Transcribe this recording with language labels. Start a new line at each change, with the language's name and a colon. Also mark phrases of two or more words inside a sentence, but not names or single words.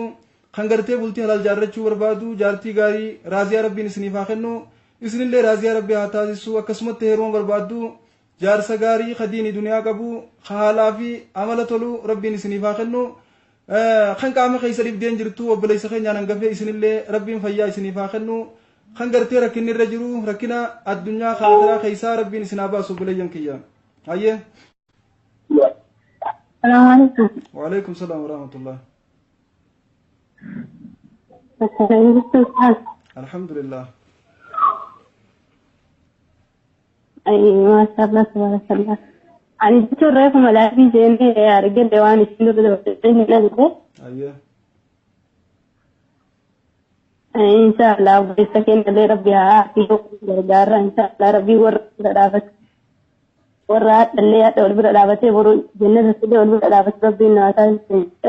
Oromo: kan gartee bultii halaal jaarrachuu barbaadu jaartii gaarii raaziyaa rabbiin isiniif haa kennu isinillee raaziyaa rabbii haa taasisu akkasumatti heeruma barbaaddu jaarsa gaarii kadiini duniyaa qabu haalaa fi amala tolu rabbiin isiniif haa kennu kan qaama keessa dhibdeen jirtu obboleessa keenyaan hangafee isinillee rabbiin fayyaa isiniif haa kennu kan gartee rakkinni irra jiru rakkina addunyaa khaafiraa keessaa rabbiin isin haa baasu obboleeyyan kiyya. Hayyee.
Arabic: سلام عليكم. وعليكم السلام ورحمة الله. Alhamdulillah. Ay, ما شاء الله تبارك الله.
Oromo: Ani jechuun reefu malaafii seenee argelle waan isin dura dabalatee hin argu. Ayyee. Inshallah obboleessa keenya illee rabbi haa fi gargaara inshallah rabbi warra bira dhaabate. Warra haadhallee haadha wal bira dhaabatee boruu jannata illee wal bira dhaabate rabbiin naa taasisa.